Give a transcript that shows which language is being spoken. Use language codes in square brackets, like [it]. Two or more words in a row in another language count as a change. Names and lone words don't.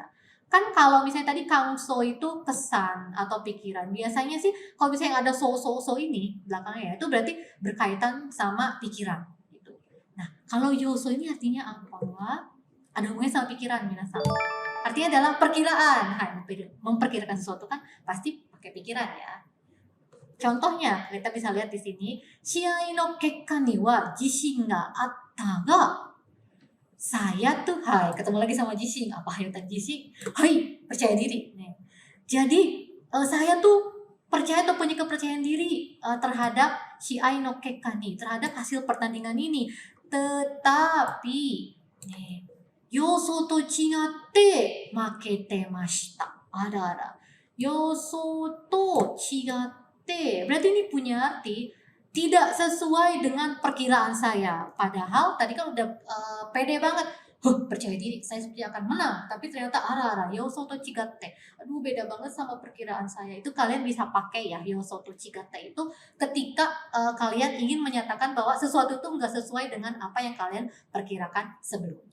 [id] Kan kalau misalnya tadi kangso itu kesan atau pikiran, biasanya sih kalau misalnya ada so ini belakangnya ya, itu berarti berkaitan sama pikiran gitu. Nah, kalau yoso ini artinya apa? Wah, ada hubungannya sama pikiran, minasan. Artinya adalah perkiraan. Nah, memperkirakan sesuatu kan pasti pakai pikiran ya. Contohnya, kita bisa lihat di sini, [ja] "試合の結果には自信があったが." [id] Saya tuh, hai, ketemu lagi sama jishin. Apa yang tadi jishin? Hai, percaya diri. Nih. Jadi, saya tuh percaya atau punya kepercayaan diri terhadap [ja] 試合の結果に, [id] terhadap hasil pertandingan ini. Tetapi, nih, [ja] 予想と違って負けてました. Ada. 予想と違って [id] berarti ini punya arti tidak sesuai dengan perkiraan saya. Padahal tadi kan udah pede banget. Percaya diri, saya seperti akan menang. Tapi ternyata [ja] 予想と違って. [id] Aduh, beda banget sama perkiraan saya. Itu kalian bisa pakai ya, [ja] 予想と違って [id] itu ketika kalian ingin menyatakan bahwa sesuatu itu nggak sesuai dengan apa yang kalian perkirakan sebelumnya.